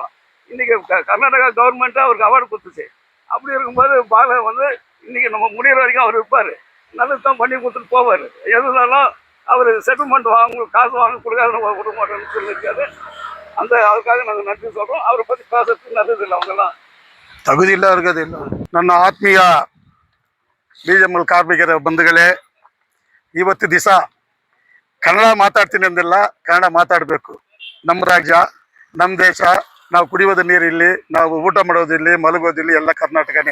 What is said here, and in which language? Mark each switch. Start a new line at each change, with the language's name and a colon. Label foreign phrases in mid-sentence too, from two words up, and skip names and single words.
Tamil: இன்னைக்கு கர்நாடகா கவர்மெண்ட்டு அவருக்கு அவார்டு கொடுத்துச்சு. அப்படி இருக்கும்போது பாலம் வந்து இன்னைக்கு நம்ம முடிகிற வரைக்கும் அவர் இருப்பார், நல்லது தான் பண்ணி கொடுத்துட்டு போவார். எதுனாலும் அவர் செட்டில்மெண்ட் காசு வாங்க கொடுக்காத விட மாட்டோம்னு சொல்லியிருக்காரு. அதுக்காக நாங்கள் நன்றி சொல்கிறோம். அவரை பற்றி பேசுறதுக்கு நல்லது இல்லை. அவங்கெல்லாம்
Kannada: ತಗುದಿ ಇಲ್ಲ ಇರೋದಿಲ್ಲ. ನನ್ನ ಆತ್ಮೀಯ ಬಿಜೆಎಂಎಲ್ ಕಾರ್ಮಿಕರ ಬಂಧುಗಳೇ, ಇವತ್ತು ದಿವಸ ಕನ್ನಡ ಮಾತಾಡ್ತೀನಿ ಅಂದಿಲ್ಲ, ಕನ್ನಡ ಮಾತಾಡಬೇಕು. ನಮ್ಮ ರಾಜ್ಯ, ನಮ್ಮ ದೇಶ, ನಾವು ಕುಡಿಯೋದು ನೀರಿಲ್ಲಿ, ನಾವು ಊಟ ಮಾಡೋದಿಲ್ಲಿ, ಮಲಗೋದಿಲ್ಲಿ ಎಲ್ಲ ಕರ್ನಾಟಕನೇ.